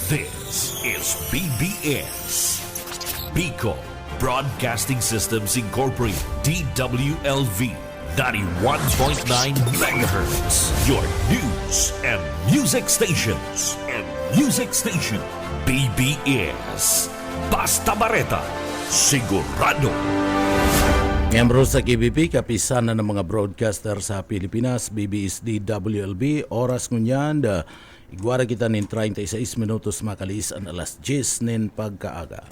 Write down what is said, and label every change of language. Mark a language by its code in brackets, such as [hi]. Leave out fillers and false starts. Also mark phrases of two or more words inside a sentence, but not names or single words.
[en] This is BBS, Bicol Broadcasting Systems Incorporated, DWLV, 91.9 megahertz. Your news and music stations. [bik] BBS, Basta Bareta, Sigurado. Miyembro sa KBP, kapisanan ng mga broadcaster sa Pilipinas, BBS DWLB, oras ngunyan, igwara kita nin 36 minutos makalis ang alas 10 nin pagkaaga.